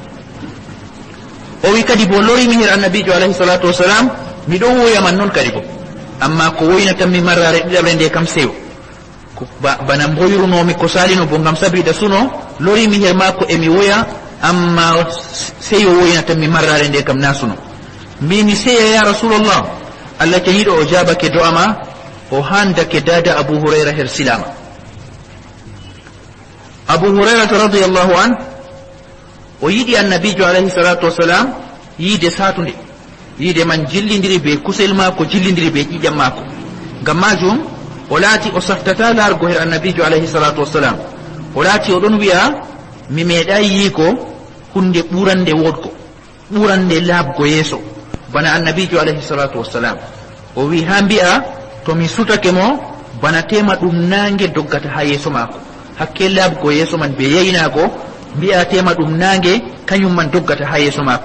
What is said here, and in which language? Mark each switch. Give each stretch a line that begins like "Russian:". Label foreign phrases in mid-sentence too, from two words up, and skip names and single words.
Fula: o wi kadi bo lorimi her annabijo
Arabic: عليه الصلاة والسلام
Fula: miɗon woyaman noon kadi bo amma ko woynatanmi marrare ɗiɗaɓre nde kam sewo bana mboyrunomi ko salino bo ngam sabida suno lorimi her mako emi woya amma seyo woynatanmi marrare nde kam na suno mbimi seya
Arabic: يا رسول الله
Fula: Allah ceniɗo o jabake do'ama o handake dada Abu Hurayra her silama. Abu Hurayrata
Arabic: رضي الله عن
Fula: o yiɗi annabijo
Arabic: عليه الصلاة والسلام
Fula: yiide satunde yiide man jillidiri be kusel mako jillidiri be ƴiƴam mako ngam majum o laati o saftata largo her annabijo
Arabic: عليه الصلاة والسلام
Fula: o laati oɗon wi'a mi meeɗayi yiiko hunde ɓurande wodgo ɓurande laabgo yeeso bana annabijo
Arabic: عليه الصلاة والسلام
Fula: o wi ha mbi'a to mi sutake mo bana tema ɗum nangue doggata ha yeeso mako hakke laabgo yeeso man be yeynago mbi'a tema ɗum nangue kañum man doggata ha yeeso mako.